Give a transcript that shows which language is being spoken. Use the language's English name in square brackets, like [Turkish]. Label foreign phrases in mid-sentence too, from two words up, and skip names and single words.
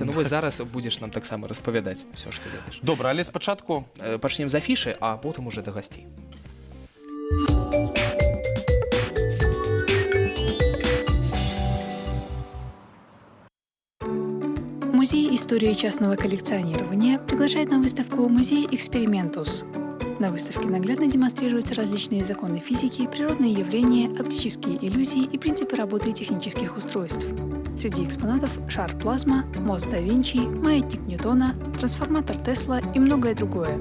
[Belarusian] Ну вось зараз будзеш нам таксама распавядаць усё, што ведаеш. Добра, але спачатку пачнем з афішы, а потым уже да гасцей. [Russian] Музей истории частного коллекционирования приглашает на выставку «Музей Экспериментус». На выставке наглядно демонстрируются различные законы физики, природные явления, оптические иллюзии и принципы работы технических устройств. Среди экспонатов шар плазма, мост да Винчи, маятник Ньютона, трансформатор Тесла и многое другое.